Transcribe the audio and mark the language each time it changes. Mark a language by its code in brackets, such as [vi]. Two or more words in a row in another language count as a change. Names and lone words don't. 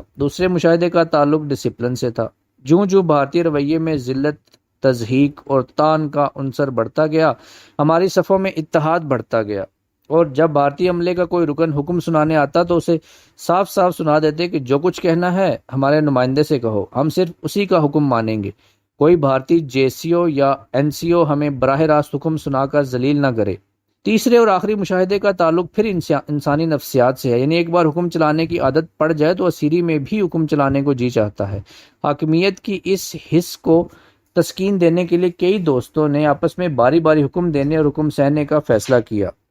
[ur] دوسرے مشاہدے کا تعلق ڈسپلن سے تھا۔ جوں جوں بھارتی رویے میں ذلت، تضحیک اور تان کا عنصر بڑھتا گیا، ہماری صفوں میں اتحاد بڑھتا گیا، اور جب بھارتی عملے کا کوئی رکن حکم سنانے آتا تو اسے صاف صاف سنا دیتے کہ جو کچھ کہنا ہے ہمارے نمائندے سے کہو، ہم صرف اسی کا حکم مانیں گے۔ کوئی بھارتی جے سی او یا این سی او ہمیں براہ راست حکم سنا کر ذلیل نہ کرے۔ تیسرے اور آخری مشاہدے کا تعلق پھر انسانی نفسیات سے ہے، یعنی ایک بار حکم چلانے کی عادت پڑ جائے تو اسیری میں بھی حکم چلانے کو جی چاہتا ہے۔ حاکمیت کی اس حس کو تسکین دینے کے لیے کئی دوستوں نے آپس میں باری باری حکم دینے اور حکم سہنے کا فیصلہ کیا۔